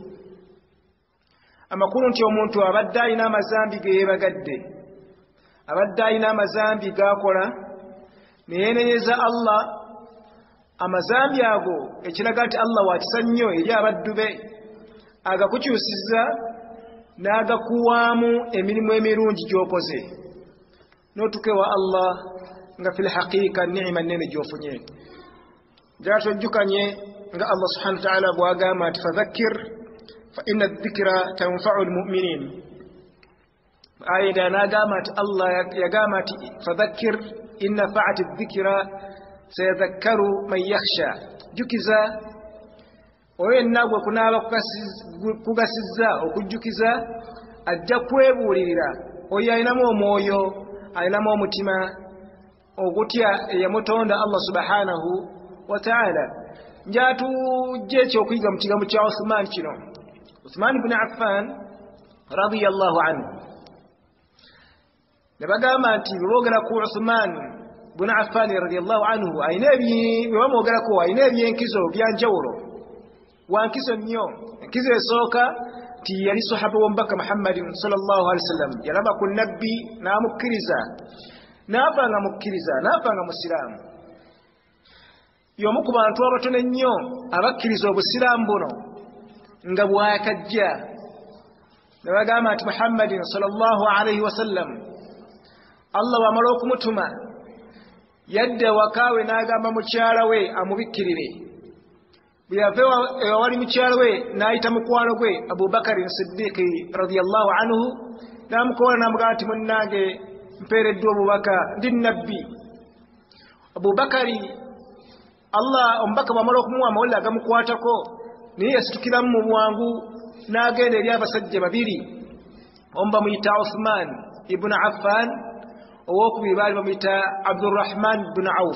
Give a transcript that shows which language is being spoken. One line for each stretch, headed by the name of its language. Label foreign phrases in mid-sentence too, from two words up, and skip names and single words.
Ganda: Amakulu nti omuntu abadde alina amazambi ge yeebagadde, abadde alina amazambi g'akola neyeenenyeza Allah, amazambi ago ekiraga nti Allah wakisa nnyo eri abaddu be, agakukyusizza n'agakuwaamu emirimu emirungi gy'okoze, n'otukewa Allah nga
Arabic: في الحقيقة
Ganda: ni'ima nnene gy'ofunye. Njagala twejjukanye nga
Arabic: الله سبحانه وتعالى
Ganda: bw'agamba nti
Arabic: فذكر فإن الذكرى تنفع المؤمنين.
Ganda: Aya endala n'agamba nti Allah yagamba nti
Arabic: فذكر إن نفعت الذكرى سيذكر من يخشى.
Ganda: Jjukiza oyo yenna gwe kunaaba kugasizza okujjukiza ajja kwebuulirira, oyo alinamu omwoyo, alinamu omutima ogutya eyamutonda
Arabic: الله سبحانه وتعالى.
Ganda: Njatujje ekyokuyiga mu kigambo kya Uthman kino. Uthman ibn Affan
Arabic: رضي الله عنه
Ganda: ne bagamba nti boogera ku Uthman ibn Affan
Arabic: رضي الله عنه
Ganda: bamwogerako ayina ebyenkizo byanjawulo wankizo nnyo. Enkizo esooka nti yali sahaba w'omubaka
Arabic: محمد صلى الله عليه وسلم,
Ganda: yalaba ku nabbi n'amukkiriza n'afa nga mukkiriza n'afa nga musiraamu. Y'omu ku bantu abatono ennyo abakkiriza obusiraamu buno nga bwakajja. Ne bagamba nti
Arabic: محمد صلى الله عليه وسلم
Ganda: Allah wamala okumutuma yadda wakaawe n'agamba mukyala we amubikkirire. Bwe yava ewali mukyala we n'ayita mukwano gwe Abubakari Siddiq
Arabic: رضي الله عنه
Ganda: n'amukola n'amugamba nti munnange mpeereddwa obubaka, ndi nabbi. Abubakari Allah omubaka bw'amala okumuwa amawulire agamukwatako naye yasitukiramu mu bwangu n'agenda eri abasajja babiri. Omu bamuyita Uthman ibn Affan, owokubiri baali bamuyita Abdurrahman ibn Auf.